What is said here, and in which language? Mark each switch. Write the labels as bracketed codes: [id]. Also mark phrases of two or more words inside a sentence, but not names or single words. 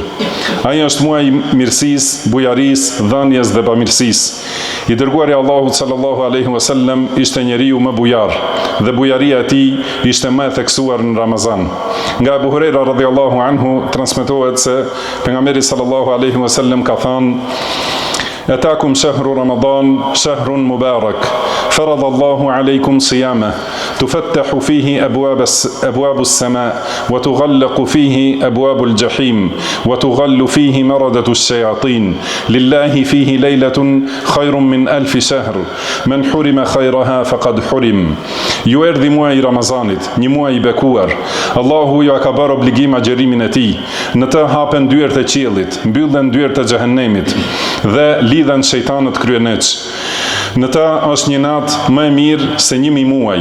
[sq] Ai është muaji i mirësisë, bujarisë, dhënies dhe bamirësisë. I dërguari Allahut [ar] صلى الله عليه وسلم [sq] ishte njeriu më bujar dhe bujaria e tij ishte më e theksuar në Ramazan. Nga Abu Huraira [ar] رضي الله عنه [sq] transmetohet se pejgamberi [ar] صلى الله عليه وسلم [sq] ka thënë: [ar] "أتاكم شهر رمضان، شهر مبارك، فرض الله عليكم صيامه، تفتح فيه أبواب السماء، وتغلق فيه أبواب الجحيم، وتغل فيه مردة الشياطين. لله فيه ليلة خير من 1000 شهر. من حرم خيرها فقد حرم." [sq] Ju erdhi muaji i Ramazanit, një muaj i bekuar. Allahu ju ka bërë obligim agjerimin e tij. Në të hapen dyert e qiellit, mbyllen dyert e xhehenemit dhe lidhen shejtanët kryeneç. Në të është një natë më e mirë se 1000 muaj.